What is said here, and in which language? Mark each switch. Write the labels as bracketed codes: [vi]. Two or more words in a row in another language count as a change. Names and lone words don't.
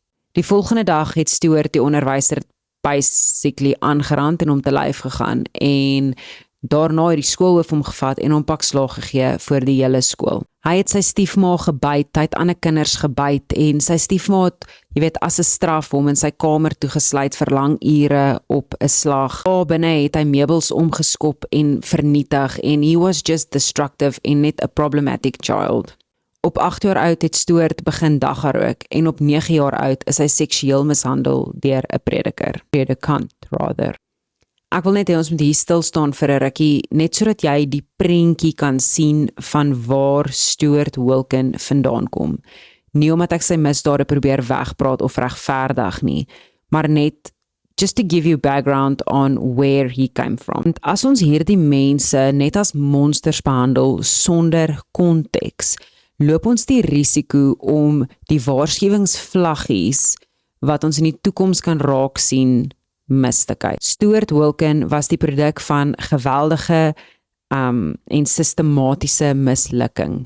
[af] Die volgende dag het Stuart die onderwyser basically aangerand en hom te lyf gegaan en daarna het die skoolhoof hom gevat en hom pak slaag gegee voor die hele skool. Hy het sy stiefma gebyt, hy het ander kinders gebyt en sy stiefma het, as 'n straf hom in sy kamer toegesluit vir lang ure op 'n slag. Daar binne het hy meubels omgeskop en vernietig en [en] he was just destructive [af] en net 'n [en] problematic child. [af] Op 8 jaar oud het Stuart begin daggarook en op 9 jaar oud is hy seksueel mishandel deur 'n predikant rather. Ek wil net hê ons moet hier stil staan vir 'n rukkie, net sodat jy die prentjie kan sien van waar Stuart Wilkin vandaan kom. Nie omdat ek sy misdade probeer wegpraat of regverdig nie, maar net [en] just to give you background on where he came from. [af] Want as ons hierdie mense net as monsters behandel sonder konteks, loop ons die risiko om die waarskuwingsvlaggies wat ons in die toekoms kan raak sien mis te kyk. Stuart Wilkin was die produk van geweldige en sistematiese mislukking.